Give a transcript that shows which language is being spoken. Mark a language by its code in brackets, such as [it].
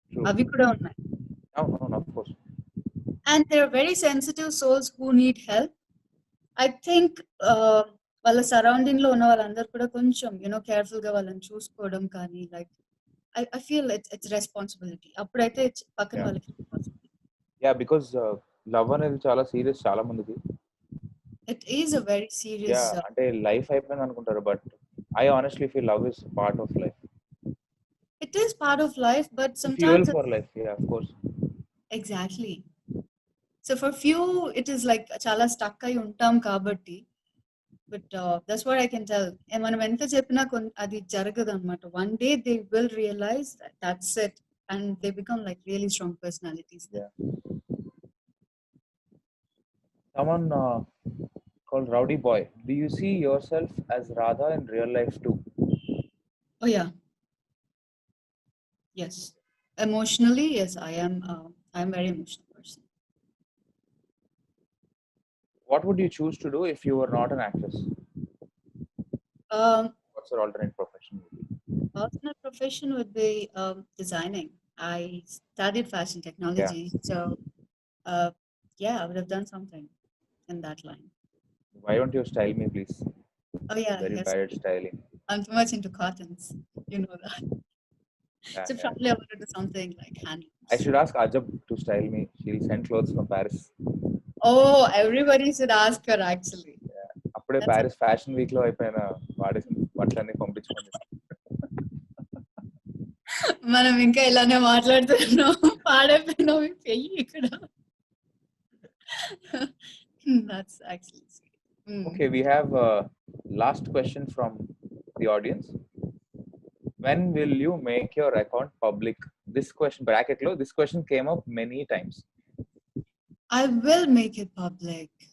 [te] అవి కూడా ఉన్నాయి. [en] Of course. And there are very sensitive souls who need help. [te] I think వాళ్ళ surrounding లో ఉన్న వాళ్ళందరూ కూడా కొంచెం కేర్ఫుల్ గా వాళ్ళని చూసుకోవడం కానీ like [en] I feel it's responsibility. [te] అప్పుడైతే పక్కన వాళ్ళకి responsibility. [en] Yeah, because [te] లవ్ అనేది చాలా సీరియస్ చాలా మందికి. [en] It is a very serious. [te] అంటే లైఫ్ అయిపోయింది అనుకుంటారు, [en] But I honestly feel love is part of life. It is part of life, but sometimes Fuel for life, yeah, of course. Exactly. So for few, it is like [te] chala stuck ayi untam kabatti. [en] But that's what I can tell. [te] And మనం ఎంత చెప్పినా అది జరగదు అన్నమాట. [en] One day they will realize that that's it, and they become like really strong personalities. Yeah. Someone called Rowdy Boy. Do you see yourself as Radha in real life too? Oh yeah. Yes. Emotionally, yes, I am. I'm very emotional person. What would you choose to do if you were not an actress? What's your alternate profession would be? Alternate profession would be designing. I studied fashion technology, so yeah, I would have done something in that line. Why don't you style me, please? Oh yeah, Very yes. bad at styling. I'm too much into cottons. You know that. Yeah, So probably I want to do something like handlooms. I should ask Ajab to style me. She'll send clothes from Paris. Oh, everybody should ask her actually. [te] అప్పుడే Paris fashion week లో అయిపోయిన వాడేసిన బట్టలన్నీ పంపించుకోండి. మనం ఇంకా ఇలానే మాట్లాడుతున్నాం, పాడైపోయినాం పెయ్యి ఇక్కడ. [en] That's actually sweet. Okay, we have a last question from the audience. When will you make your account public? This question bracket lo, this question came up many times. I will make it public.